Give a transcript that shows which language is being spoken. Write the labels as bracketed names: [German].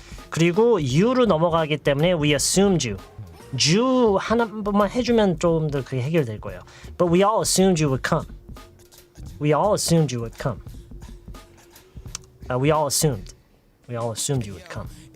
[Korean] 그리고 you로 넘어가기 때문에 [English] we assumed you. [Korean] you 한 번만 해주면 좀 더 그게 해결될 거예요. [English] But we all assumed you would come. We all assumed you would come. We all assumed you would come.